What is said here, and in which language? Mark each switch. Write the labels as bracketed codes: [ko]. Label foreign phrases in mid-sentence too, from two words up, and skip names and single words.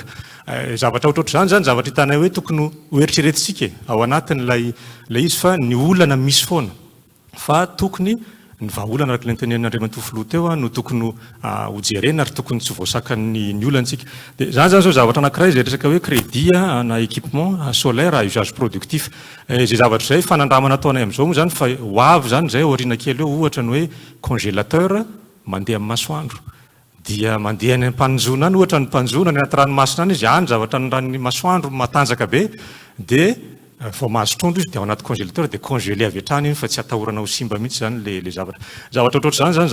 [mg] Zavatra ohatrohatr'izany zany zavatra hitana hoe tokony ho eritreretintsika ao anatin'ilay izy fa ny olana misy foana fa tokony ny vahaolana araka ilay tenen'Andriamanitoa filoha teo no tokony hojerena ary tokony tsy voasakan'ny olantsika. Dia zany zao zavatra anankiray zay resaka hoe crédit na [fr] équipement solaire à usage productif. [mg] Zay zavatra izay fanandramana ataonay amin'izao moa zany fa ho avy zany zay aoriana kely eo ohatra ny hoe congélateur mandeha amin'ny masoandro dia mandeha any ampanjona any ohatra ny mpanjona ny anaty ranomasina any izy any zavatra ny ranony masoandro matanjaka be dia vao mahazo trondro izy dia ao anaty congélateur dia congélé avy hatrany iny fa tsy atahorana ho simba mihitsy zany le zavatra ohatrohatr'izany zany